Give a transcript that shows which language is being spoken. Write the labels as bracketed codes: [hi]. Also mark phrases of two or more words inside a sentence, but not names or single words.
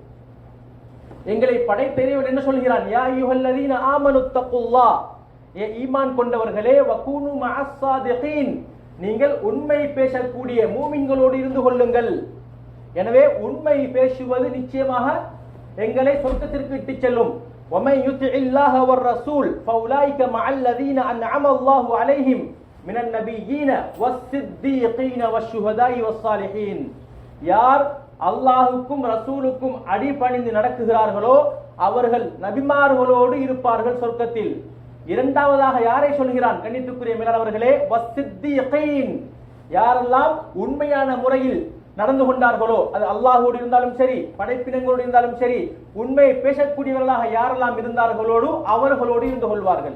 [ta] எங்களை படைத்தறிவன் என்ன சொல்கிறான்? [ar] يا أيها الذين آمنوا اتقوا الله, [ta] ஏ ஈமான் கொண்டவர்களே, [ar] وكونوا مع الصادقين, [ta] நீங்கள் உண்மை பேசக்கூடிய மூமின்களோடு இருந்து கொள்ளுங்கள். எனவே உண்மை பேசுவது நிச்சயமாக எங்களை சொர்க்கத்திற்கு இட்டுச் செல்லும். [ar] وَمَن يُطِعِ اللَّهَ وَالرَّسُولَ فَأُولَٰئِكَ مَعَ الَّذِينَ أَنْعَمَ اللَّهُ عَلَيْهِمْ مِنَ النَّبِيِّينَ وَالصِّدِّيقِينَ وَالشُّهَدَاءِ وَالصَّالِحِينَ. [ta] யார் அல்லாஹ்வுக்கும் ரசூலுக்கும் அடிபணிந்து நடக்குகிறார்களோ அவர்கள் நபிமார்களோடு இருப்பார்கள் சொர்க்கத்தில். இரண்டாவதாக யாரை சொல்கிறான்? கண்ணியத்துக்குரிய மேலானவர்களே, வஸ்ஸித்தீகீன், யாரெல்லாம் உண்மையான முறையில் நடந்து கொண்டார்களோ, அது அல்லாஹோடு இருந்தாலும் சரி படைப்பினங்களோடு இருந்தாலும் சரி, உண்மையை பேசக்கூடியவர்களாக யாரெல்லாம் இருந்தார்களோடு அவர்களோடு இருந்து கொள்வார்கள்.